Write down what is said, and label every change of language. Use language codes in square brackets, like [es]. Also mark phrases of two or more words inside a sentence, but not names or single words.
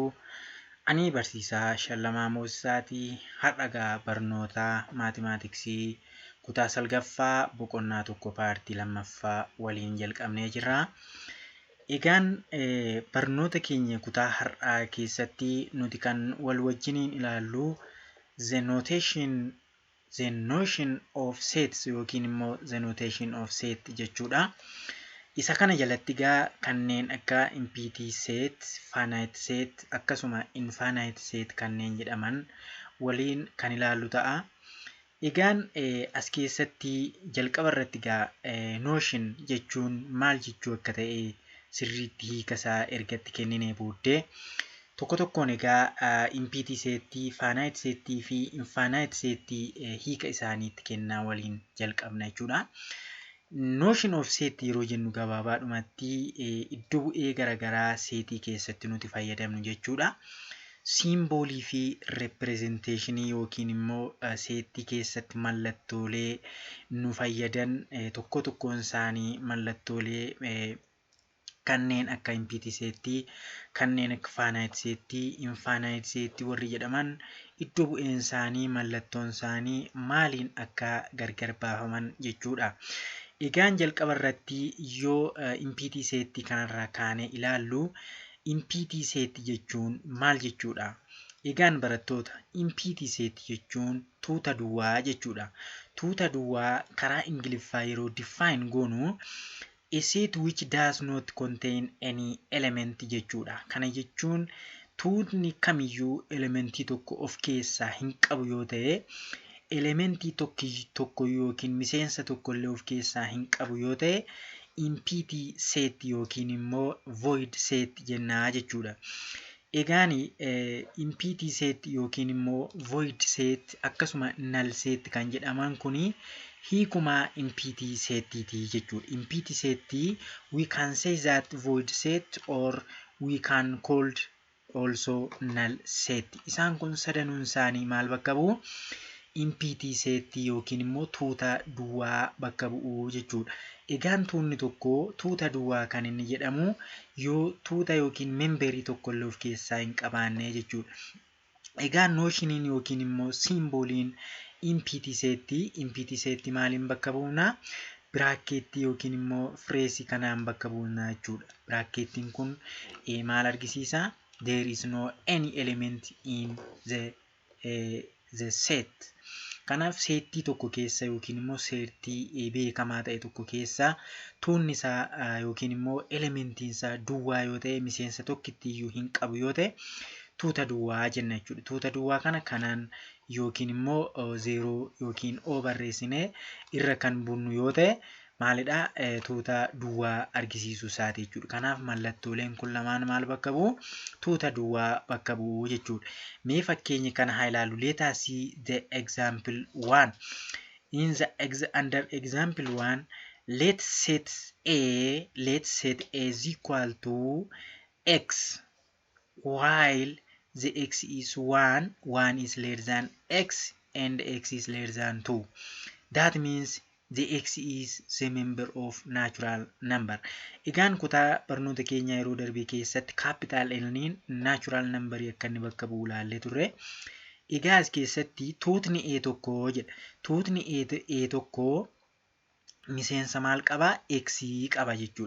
[om] Ani barsiisaa Shallamaa Moosisaatii har'a barnoota maatimaatiksii kutaa salgaffaa boqonnaa tokko paartii lammaffaa waliin jalqabnee jirra. Egaan barnoota keenya kutaa har'aa keessatti nuti kan wal wajjiniin ilaallu [en] the notion of sets [om] yookiin immoo [en] the notation of set [om] jechuudha. Isa kana jalatti kanneen akka [en] empty set, finite set [om] akkasuma [en] infinite set [om] kanneen jedhaman waliin kan ilaallu ta'a. Egaan as keessatti jalqaba irratti notion jechuun maal jechuu akka ta'e sirriitti hiikasaa ergatti kenninee booddee tokko tokkoon [en] empty settii, finite settii [om] fi [en] infinite settii [om] hiika isaaniitti kennaa waliin jalqabna jechuudha. [en] Notion of set [om] yeroo jennu gabaabaadhumatti iddoo bu'ee garaagaraa seetii keessatti nuti fayyadamnu jechuudha. Simboolii fi representeeshinii yookiin immoo seetii keessatti mallattoolee nu fayyadan tokko tokkoon isaanii mallattoolee kanneen akka [en] empty settii, [om] kanneen akka [en] finite settii, infinite settii [om] warri jedhaman iddoo bu'een isaanii mallattoon isaanii maaliin akka gargar baafaman jechuudha. Egaan jalqaba irratti yoo [en] empty settii [om] kanarraa kaanee ilaallu [en] empty set [om] jechuun maal jechuudha? Egaan barattoota [en] empty set [om] jechuun tuuta duwwaa jechuudha. Tuuta duwwaa karaa Ingiliffaa yeroo define goonu [en] a set which does not contain any element [om] jechuudha. Kana jechuun tuutni kamiyyuu elementii tokko of keessaa hin qabu yoo ta'e, elementii tokko yookiin miseensa tokko illee of keessaa hin qabu yoo ta'e, [en] empty set [om] yookiin immoo [en] void set [om] jennaa jechuudha. Egaan [en] empty set [om] yookiin immoo [en] void set [om] akkasuma [en] null set [om] kan jedhaman kuni hiikuma [en] empty settii [om] jechuudha. [en] Empty settii we can say that void set or we can call also null set. [om] Isaan kun sadanuun isaanii maal bakka bu'u? [en] Empty settii [om] yookiin immoo tuuta duwwaa bakka bu'u jechuudha. Egaan tuutni tokko tuuta duwwaa kan inni jedhamu yoo tuuta yookiin memberii tokko illee of keessaa hin qabaanne jechuudha. Egaan notioniin yookiin immoo simbooliin [en] empty settii [om] maaliin bakka bu'na? Biraakkeettii yookiin immoo fireesii kanaan bakka bu'na jechuudha. Biraakkeettiin kun maal argisiisa? [en] There is no any element in the set. [om] Kanaaf seettii tokko keessa yookiin immoo seettii beekamaa ta'e tokko keessa tuunni isaa yookiin immoo elementiin isaa duwwaa yoo ta'e, miseensa tokkitti iyyuu hin qabu yoo ta'e tuuta duwwaa jenna jechuudha. Tuuta duwwaa kanaan yookiin immoo 0 yookiin O barreessinee irra kan bunnu yoo ta'e maalidha? Tuuta duwwaa argisiisuu isaati jechuudha. Kanaaf mallattooleen kun lamaan maal bakka bu'u? Tuuta duwwaa bakka bu'u jechuudha. Mee fakkeenya kana haa ilaallu. [en] Let us see the example 1. Under example 1, let's set A is equal to x while the x is 1 is less than x and x is less than 2. That means the x is the member of natural number. [om] Egaan kutaa barnoota keenya yeroo darbii keessatti capital L'n [en] natural number [om] akka inni bakka bu'u ilaallee turre. Egaa as keessatti tuutni A tokko jedha. Tuutni A tokko miseensa maal qaba? X qaba jechuudha.